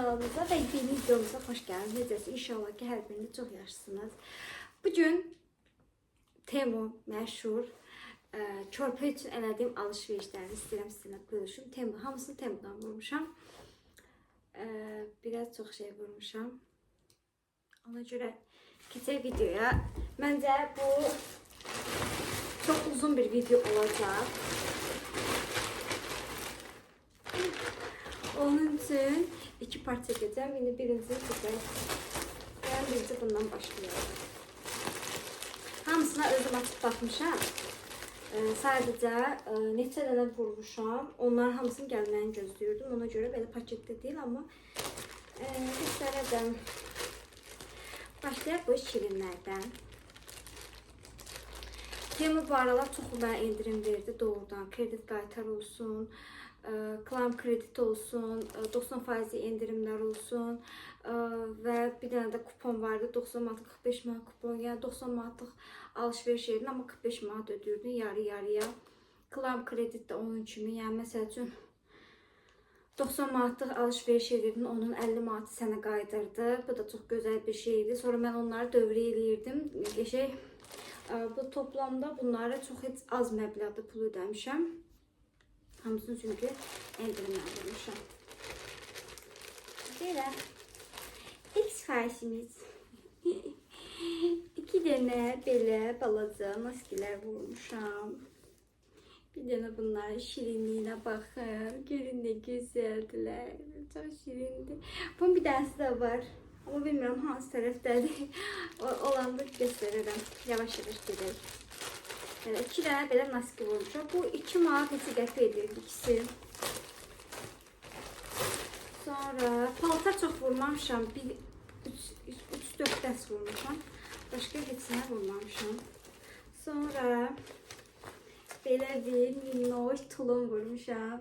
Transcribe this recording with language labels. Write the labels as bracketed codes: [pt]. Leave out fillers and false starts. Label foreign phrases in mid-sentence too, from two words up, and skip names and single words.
[tr] kanalımıza ve yeni videomuza hoş geldiniz. İnşallah ki her biriniz çok yaxşısınız. [az] Bugün Temu məşhur körpə üçün elədiyim alışverişlərini istəyirəm sizinlə bölüşüm. Hamısını Temudan vurmuşam. Biraz çox şey vurmuşam. Ona görə keçək videoya. Məncə bu çox uzun bir video olacaq. [tr] Onun için iki part çekeceğim. Yine birinci çekeceğim. Ben birinci bundan başlayalım. [az] Hamısına özüm [tr] açıp bakmışam. [az] Sadece neçə dənə vurmuşam. Onların hamısının gəlməyini gözləyirdim. Ona görə belə paketdə deyil, amma göstərəcəm. Başlayaq bu şirinlərdən. Temu bu aralar çox mənə indirim verdi doğrudan. [tr] Kredit qaytar olsun, Klam kredit olsun, 90% indirimler olsun ve bir tane de kupon vardı, 90 manat 45 manat kupon, yani 90 manatlıq alışveriş yerdin ama 45 manat ödürdün yarı yarıya. [az] Klam kredit de onun kimi, yani məsəl üçün 90 manatlıq alışveriş edirdin, onun 50 manatı sənə qaydırdı. [tr] Bu da çok güzel bir şeydi. Sonra ben onları [az] dövrə eləyirdim. Bu toplamda bunlara çok az məbləğdə pul ödəmişəm. Hamısını çünkü endirimden vurmuşam. [tr] Böyle ilk siparişimiz 2 tane böyle [az] balaca maskələr vurmuşam. [tr] Bir tane bunlar şirinliğine bakın. Görün ne güzeldiler. Çok şirindi. Bunun bir tanesi de var. Ama bilmiyorum hangi taraftadır. Olanda gösteririm. Yavaş yavaş gidelim. [az] 2 tane belə maske vurmuşam. Bu 2 manat neçə qəpik edirdi ikisi. Sonra paltar çox vurmamışam. 3-4 dəst vurmuşam. Başqa heçinə vurmamışam. Sonra belə bir minnoş tulum vurmuşam.